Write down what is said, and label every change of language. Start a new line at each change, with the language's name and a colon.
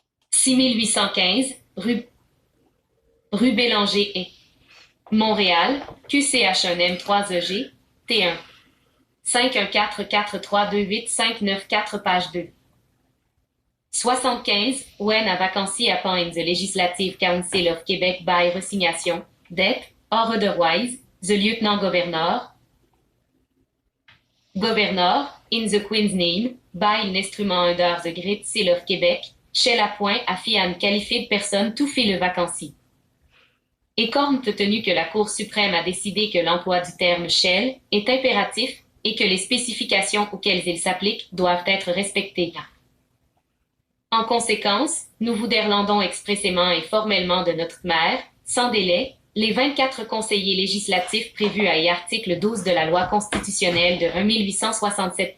French: 6815 rue Bélanger et Montréal, QCH1M3EG, T1. 514-4328594 page 2.
English: 75, when a vacancy upon the Legislative Council of Quebec by resignation, death, or otherwise, the Lieutenant Governor, in the Queen's name, by an instrument under the Great Seal of Quebec, shall appoint a fille an qualified person to fill a vacancy.
French: Et compte tenu que la Cour suprême a décidé que l'emploi du terme « shall » est impératif et que les spécifications auxquelles il s'applique doivent être respectées. En conséquence, nous vous dérlandons expressément et formellement de notre mère, sans délai, les 24 conseillers législatifs prévus à l'article 12 de la Loi constitutionnelle de 1867.